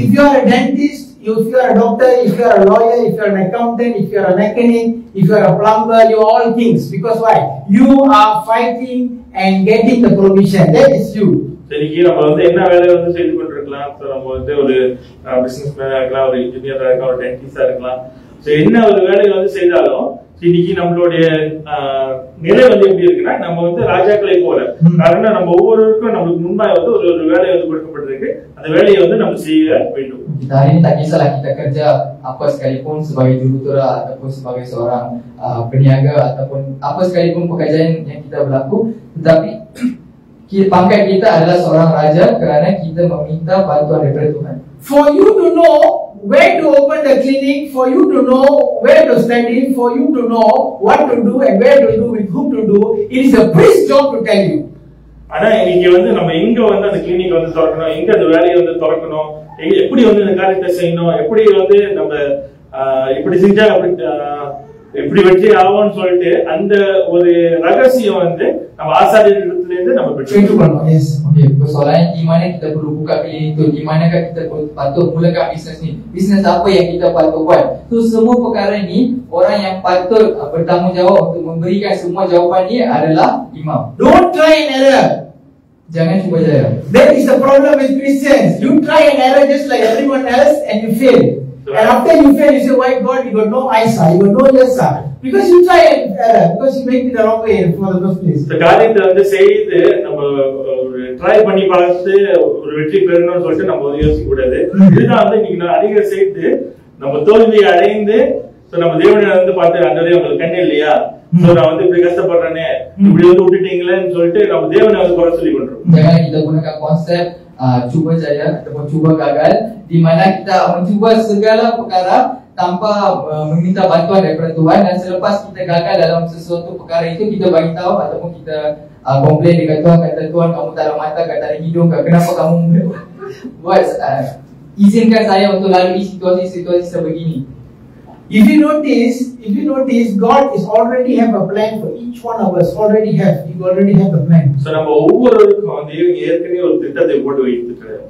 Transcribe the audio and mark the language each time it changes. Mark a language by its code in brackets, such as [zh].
[en] If you are a dentist, if you are a doctor, if you are a lawyer, if you are an accountant, if you are a mechanic, if you are a plumber, you are all kings. Because why? You are fighting and getting the provision. That is you. [ta] சரிக்கு நம்ம வந்து என்ன வேலை வந்து செய்து கொண்டிருக்கலாம். நம்ம வந்து ஒரு பிசினஸ் மேனா இருக்கலாம், ஒரு இன்ஜினியரா இருக்கலாம், ஒரு டென்டிஸ்டா இருக்கலாம். என்ன ஒரு வேலையை வந்து செய்தாலும் இன்னைக்கு நம்மளுடைய நிலை வந்து எப்படி இருக்குன்னா நம்ம வந்து ராஜாக்களை போல. காரணம் நம்ம ஒவ்வொருவருக்கும் நம்மளுக்கு முன்பாக வந்து ஒரு வேலை வந்து கொடுக்கப்பட்டிருக்கு. அந்த வேலையை வந்து நம்ம செய்ய வேண்டும். [ms] Kita hari ini tak kisahlah kita kerja apa sekalipun sebagai jurutera ataupun sebagai seorang peniaga ataupun apa sekalipun pekerjaan yang kita berlaku, tetapi pangkat kita adalah seorang raja kerana kita meminta bantuan daripada Tuhan. [en] For you to know where to open the clinic, for you to know where to study, for you to know what to do and where to do, with whom to do, it is a priest's job to tell you. [ta] ஆனா இன்னைக்கு வந்து நம்ம எங்க வந்து அந்த clinic வந்து திறக்கணும், எங்க அந்த வேலையை வந்து திறக்கணும், எப்படி வந்து இந்த காரியத்தை செய்யணும், எப்படி வந்து நம்ம இப்படி செஞ்சா அப்படி இப்படி வெற்றி ஆகும்னு சொல்லிட்டு அந்த ஒரு ரகசியம் வந்து நம்ம ஆசாரியர்களிடத்துல இருந்து நம்ம பெற்றுக்கொள்ளணும். [en] Yes. [ms] Okay, persoalannya di mana kita perlu buka klinik itu, di manakah kita patut mulakan bisnes ni, bisnes apa yang kita patut buat. So semua perkara ni orang yang patut bertanggungjawab untuk memberikan semua jawapan ni adalah imam. [en] Don't try and error. [ms] Jangan cuba jaya. [en] That is the problem with Christians. You try and error just like everyone else and you fail. And after you fail, you say, why God, you got no eyes, you got no ears, because you try and error, because you make it the wrong way for the first place. [ta] இந்த காரியத்தை வந்து செய்து நம்ம ஒரு try பண்ணி பார்த்து ஒரு வெற்றி பெறணும்னு சொல்லிட்டு நம்ம வந்து யோசிக்க கூடாது. இதுதான் வந்து இன்னைக்கு நான் அதிக செய்து நம்ம தோல்வியை அடைந்து நம்ம தேவனை வந்து பார்த்து அண்டரே உங்களுக்கு கண்ணே இல்லையா, நான் வந்து இப்படி கஷ்டப்படுறேனே, இப்படி வந்து விட்டுட்டீங்களேன்னு சொல்லிட்டு நம்ம தேவனை வந்து குறை சொல்லி கொண்டிருக்கோம். [ms] Jangan kita gunakan konsep cuba jaya ataupun cuba gagal, di mana kita mencuba segala perkara tanpa meminta bantuan daripada Tuhan, dan selepas kita gagal dalam sesuatu perkara itu kita bagi tahu ataupun kita komplain dekat Tuhan, kata Tuhan kamu tak ada mata, tak ada hidung, kenapa kamu buat izinkan saya untuk lalui situasi-situasi sebegini. [en] If you notice, God is already have a plan for each one of us. You already have the plan. [ta] So நம்ம ஒவ்வொருவருக்கும் வந்து ஏற்கனவே ஒரு திட்டத்தை போட்டு வைத்திருக்கிறார்.